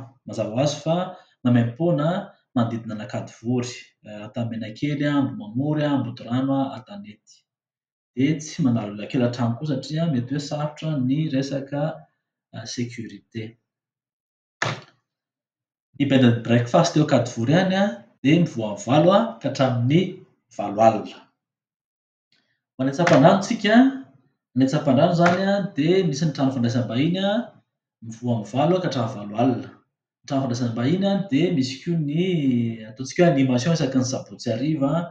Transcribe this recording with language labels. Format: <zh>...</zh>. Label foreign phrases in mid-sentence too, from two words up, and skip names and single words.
<mg>Mazava ho azy fa maimaimpoana manodidina an'Ankadifory, Antanmenakely, Ambohimamory, Ambohidrano, Antanety. Dia tsy mandalo elakelan-trano koa satria mety hoe sarotra ny resaka sécurité. Ny</mg> <en>bed and breakfast</en> <mg>eo Ankadifory ihany dia mivoha amin'ny 0 ka hatramin'ny 7 alina. Ho any Antsapandrano tsika, ny Antsapandrano izany dia misy ny trano fandraisam-bahiny mivoha amin'ny 0 ka hatramin'ny 7 alina. Ny trano fandraisam-bahiny dia misy koa ny ataontsika hoe animation isaky ny sabotsy hariva.</mg>